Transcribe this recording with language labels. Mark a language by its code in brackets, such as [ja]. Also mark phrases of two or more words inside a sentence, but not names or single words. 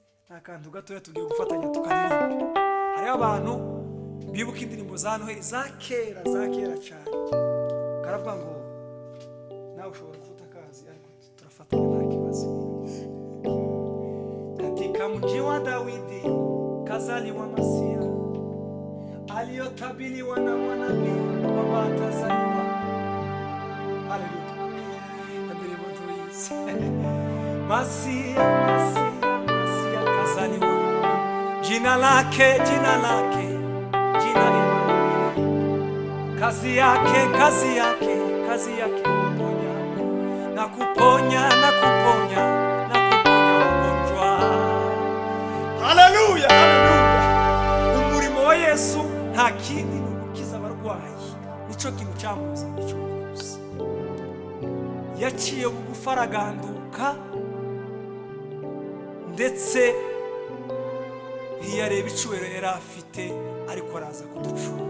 [rw] akantu gatoya tugiye gufatanya tukaririmba. Hariho abantu bibuka indirimbo za Noheli za kera cyane, karavuga ngo nawe ushobora kufuta akazi ariko turafatanya nta kibazo. [sw] Katika mji wa Daudi kazaliwa Masia, aliyotabiriwa na manabii kwamba atazaliwa. Haleluya. Ndirimbo tuizi. Masia kazaliwa, jina lake kazi yake kuponya na kuponya ugonjwa. Haleluya. [rw] Umurimo wa Yesu nta kindi ni ugukiza abarwayi, nico kintu cyamuzanye cyo gusa. Yaciye bugufi araganduka, ndetse ntiyareba icubero yari afite, ariko araza kuducura.